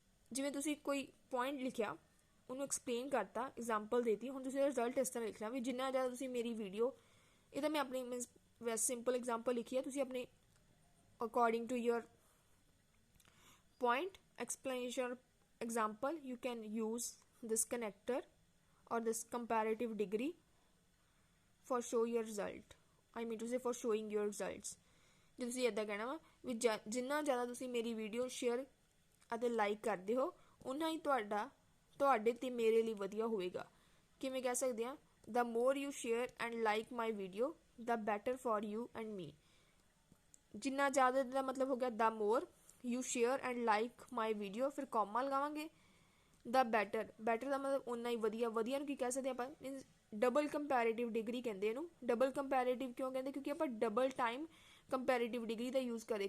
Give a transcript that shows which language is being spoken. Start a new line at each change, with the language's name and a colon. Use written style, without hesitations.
Punjabi: ਜਿਵੇਂ ਤੁਸੀਂ ਕੋਈ ਪੁਆਇੰਟ ਲਿਖਿਆ, ਉਹਨੂੰ ਐਕਸਪਲੇਨ ਕਰਤਾ, ਐਗਜ਼ਾਮਪਲ ਦੇਤੀ, ਹੁਣ ਤੁਸੀਂ ਰਿਜ਼ਲਟ ਇਸ ਤਰ੍ਹਾਂ ਲਿਖਣਾ ਵੀ ਜਿੰਨਾ ਜ਼ਿਆਦਾ ਤੁਸੀਂ ਮੇਰੀ ਵੀਡੀਓ, ਇਹ ਤਾਂ ਮੈਂ ਆਪਣੀ ਮੀਨਸ ਵੈਸੇ ਸਿੰਪਲ ਐਗਜ਼ਾਮਪਲ ਲਿਖੀ ਹੈ, ਤੁਸੀਂ ਆਪਣੇ according to your
English: point explanation example you can use this connector or this comparative degree for show your result, I mean to say for showing your results।
Punjabi: ਜੇ ਤੁਸੀਂ ਇੱਦਾਂ ਕਹਿਣਾ ਵਾ ਵੀ ਜਿੰਨਾ ਜ਼ਿਆਦਾ ਤੁਸੀਂ ਮੇਰੀ ਵੀਡੀਓ ਸ਼ੇਅਰ ਅਤੇ ਲਾਈਕ ਕਰਦੇ ਹੋ ਉਨਾ ਹੀ ਤੁਹਾਡੇ ਤੇ ਮੇਰੇ ਲਈ ਵਧੀਆ ਹੋਵੇਗਾ। ਕਿਵੇਂ ਕਹਿ ਸਕਦੇ ਹਾਂ,
English: the more you share and like my video the better for you and me।
Punjabi: ਜਿੰਨਾ ਜ਼ਿਆਦਾ ਦਾ ਮਤਲਬ ਹੋ ਗਿਆ
English: the more you share and like my video,
Punjabi: ਫਿਰ ਕੌਮਾ ਲਗਾਵਾਂਗੇ, the better ਦਾ ਮਤਲਬ ਉਨਾ ਹੀ ਵਧੀਆ। ਵਧੀਆ ਨੂੰ ਕੀ ਕਹਿ ਸਕਦੇ ਆਪਾਂ, ਮੀਨਸ ਡਬਲ ਕੰਪੈਰੇਟਿਵ ਡਿਗਰੀ ਕਹਿੰਦੇ ਇਹਨੂੰ। ਡਬਲ ਕੰਪੈਰੇਟਿਵ ਕਿਉਂ ਕਹਿੰਦੇ, ਕਿਉਂਕਿ ਆਪਾਂ ਡਬਲ ਟਾਈਮ ਕੰਪੈਰੇਟਿਵ ਡਿਗਰੀ ਦਾ ਯੂਜ਼ ਕਰੇ।